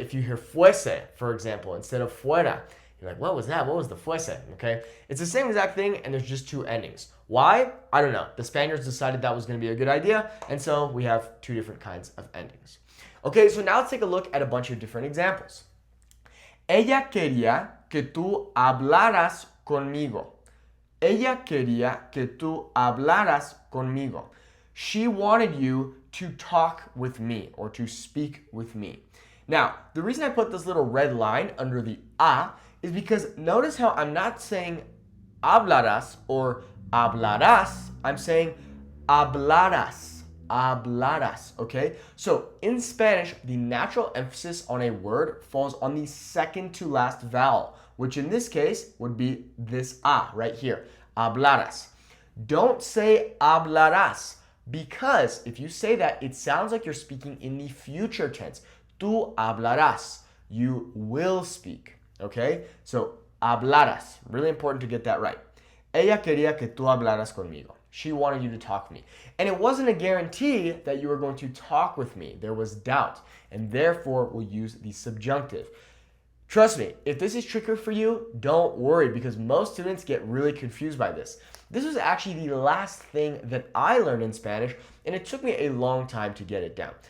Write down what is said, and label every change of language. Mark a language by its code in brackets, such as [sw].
[en] If you hear fuese, for example, instead of fuera, you're like, what was that? What was the fuese? Okay, it's the same exact thing, and there's just two endings. Why? I don't know. The Spaniards decided that was going to be a good idea, and so we have two different kinds of endings. Okay, so now let's take a look at a bunch of different examples. [es] Ella quería que tú hablaras conmigo. Ella quería que tú hablaras conmigo. [en] She wanted you to talk with me or to speak with me. Now, the reason I put this little red line under the a is because notice how I'm not saying hablarás or hablarás, I'm saying hablarás, hablarás, okay? So in Spanish, the natural emphasis on a word falls on the second to last vowel, which in this case would be this a right here, hablarás. Don't say hablarás, because if you say that, it sounds like you're speaking in the future tense. [es] Tú hablarás, [en] you will speak. Okay, so hablaras, really important to get that right. [es] Ella quería que tú hablaras conmigo. [en] She wanted you to talk to me. And it wasn't a guarantee that you were going to talk with me. There was doubt, and therefore we'll use the subjunctive. Trust me, if this is trickier for you, don't worry, because most students get really confused by this. This was actually the last thing that I learned in Spanish, and it took me a long time to get it down.